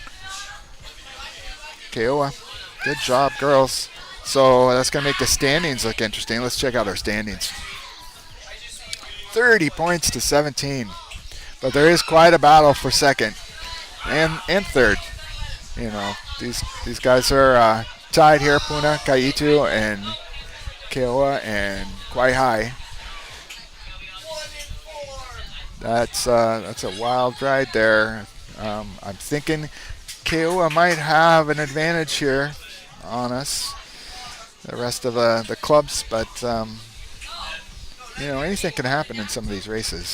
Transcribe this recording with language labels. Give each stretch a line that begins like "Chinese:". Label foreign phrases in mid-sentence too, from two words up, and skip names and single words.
English: KEAWE, good job, girls. So that's going to make the standings look interesting. Let's check out our standings. 30 points to 17. But there is quite a battle for second and third. You know, these guys are tied here. Puna, ʻEhitu, and KEOA and Kawaihae. That's a wild ride there. I'm thinking KEOA might have an advantage here on us, the rest of the clubs, but you know, anything can happen in some of these races.